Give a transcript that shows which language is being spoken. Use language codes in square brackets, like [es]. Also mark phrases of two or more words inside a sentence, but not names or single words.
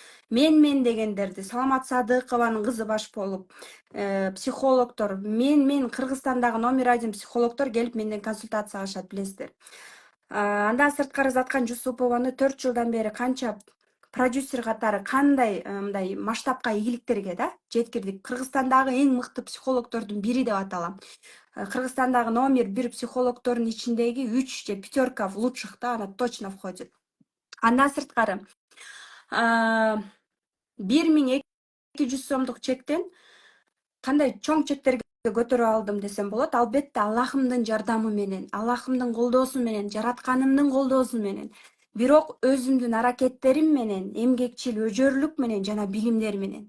[ky] мен дегендерди, Саламат Садыкованын кызы баш болуп, психологдор, мен Кыргызстандагы номер 1 психологдор келип менден консультация алышат, билесиздер. Андан сырткары Заткан Жусупованы 4 жылдан бери канча продюсер катары кандай мындай масштабка ийгиликтерге да жеткирдик. Кыргызстандагы эң мыкты психологдордун бири деп аталам. Кыргызстандагы номер 1 психологдордун ичиндеги 3 же 5 [ru] в лучших [ky] да, [ru] она точно входит. [ky] Андан сырткары 1200 сомдук чектен кандай чоң чектерге көтөрүп алдым десем болот. Албетте Аллахымдын жардамы менен, Аллахымдын колдоосу менен, жаратканымдын колдоосу менен. Бирок өзүмдүн аракеттерим менен, эмгекчил, өжөрлүк менен жана билимдер менен.